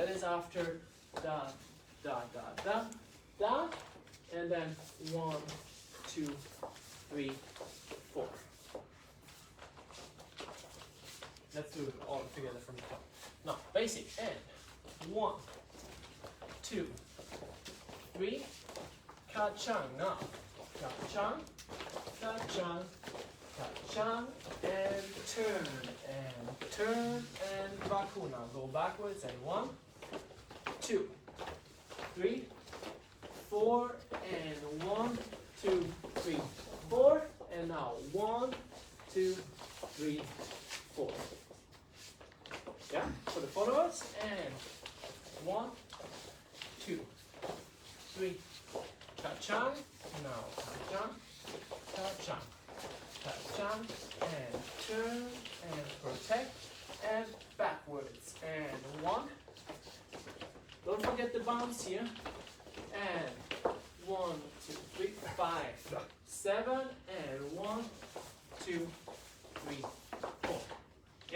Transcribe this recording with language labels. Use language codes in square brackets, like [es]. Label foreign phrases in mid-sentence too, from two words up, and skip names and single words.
[en] That is after da, da, da, da, da, and then 1, 2, 3, 4. Let's do it all together from the top. Now, basic and 1, 2, 3, ka-chang. Now, ka-chang, ka-chang, ka-chang, and turn, and bakuna. Go backwards and 1, 2, 3, 4, and 1, 2, 3, 4, and now 1, 2, 3, 4. Yeah, for the followers, and 1, 2, 3, ka-chang, now ka-chang, ka-chang, ka-chang, and turn, and protect, and backwards, and 1, don't forget the bounce here, and 1, 2, 3, 5, 7, and 1, 2, 3, 4. Yeah?